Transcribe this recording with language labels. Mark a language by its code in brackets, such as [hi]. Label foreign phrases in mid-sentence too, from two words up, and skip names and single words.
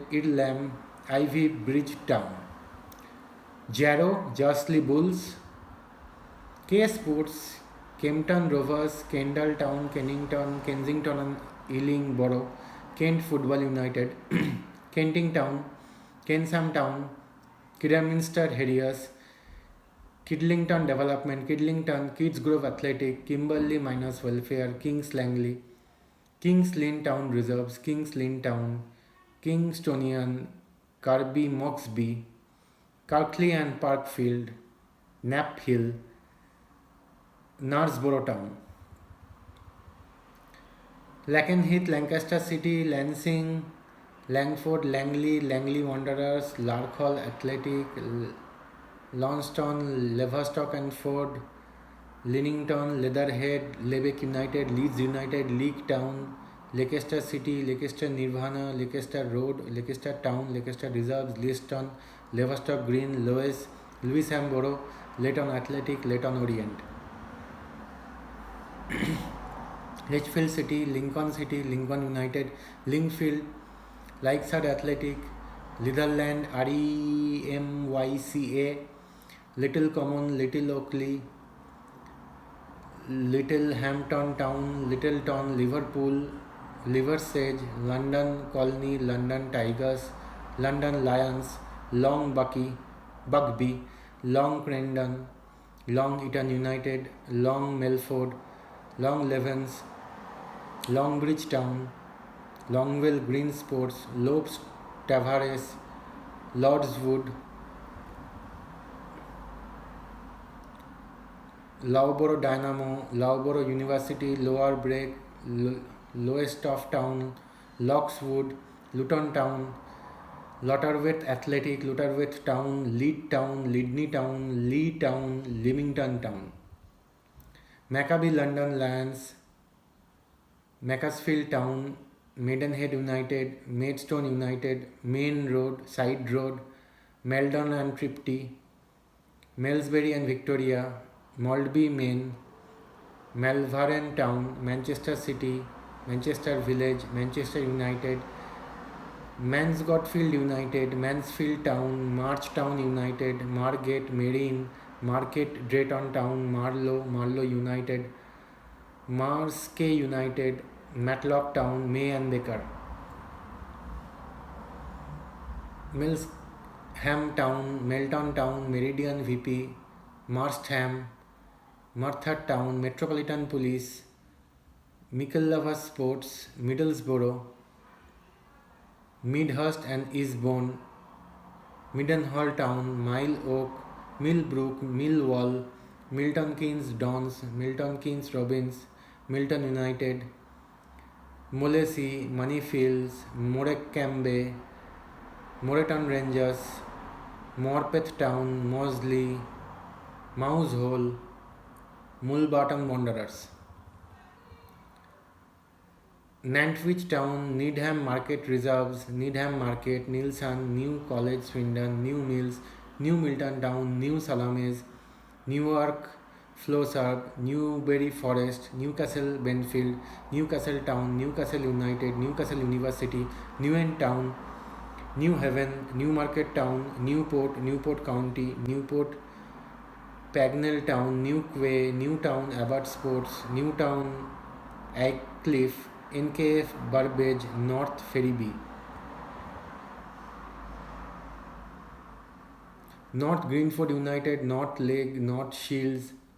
[en] Irlam, Ivy Bridge Town, Jarrow, Josley Bulls, K Sports, Kempton Rovers, Kendal Town, Kensington and Ealing Borough, Kent Football United, Kenting Town, Kensam Town, Kidderminster Harriers, Kidlington Development, Kidlington, Kidsgrove Athletic, Kimberley Miners Welfare, Kings Langley, Kings Lynn Town Reserves, Kings Lynn Town, Kingstonian, Kirby Moxby, Kirkley and Parkfield, Knapp Hill, Knaresborough Town, Lakenheath, Lancaster City, Lancing, Langford, Langley Wanderers, Larkhall Athletic, Launceston, Leverstock and Ford, Linnington, Leatherhead, Lebec United, Leeds United, Leek Town, Leicester City, Leicester Nirvana, Leicester Road, Leicester Town, Leicester Reserves, Leiston, Leverstock Green, Lewisham Borough, Leighton Athletic, Leighton Orient, Lichfield City, Lincoln United, Lingfield, Lakeside Athletic, Litherland, REMYCA, Little Common, Little Oakley, Little Hampton Town, Littleton, Liverpool, Liversedge, London Colony, London Tigers, London Lions, Long Buckby, Long Crendon, Long Eton United, Long Melford, Long Levens, Longbridge Town, Longwell Green Sports, Lopes Tavares, Lordswood, Loughborough Dynamo, Loughborough University, Lower Brake, Lowestoft Town, Lockswood, Luton Town, Lutterworth Athletic, Lutterworth Town, Leeds Town, Lydney Town, Lee Town, Leamington Town, Maccabi London Lions, Macclesfield Town, Maidenhead United, Maidstone United, Main Road, Side Road, Meldon and Tripty, Malmesbury and Victoria, Maltby Main, Malvern Town, Manchester City, Manchester Village, Manchester United, Mansfield United, Mansfield Town, Marchtown United, Margate, Marine, Market, Drayton Town, Marlow United, Marske United, Matlock Town, May and Baker, Millsham Town, Melton Town, Meridian VP, Marstham, Merthyr Town, Metropolitan Police, Micklelover Sports, Middlesbrough, Midhurst and Eastbourne, Midenhall Town, Mile Oak, Millbrook, Millwall, Milton Keynes Dons, Milton Keynes Robins, Milton United, Molesey, Moneyfields, Morecambe, Moreton Rangers, Morpeth Town, Moseley, Mousehole, Mulbottom Wanderers. Nantwich Town, Needham Market Reserves, Needham Market, Neilson, New College Swindon, New Mills, New Milton Town, New Salames, Newark Flowserve, Newbury Forest, Newcastle Benfield, Newcastle Town, Newcastle United, Newcastle University, Newen Town, New Haven, Newmarket Town, Newport, Newport County, Newport Pagnell Town, New Quay, Newtown Abbott Sports, Newtown Aycliffe, NKF Burbage, North Ferriby, North Greenford United, North Lake, North Shields,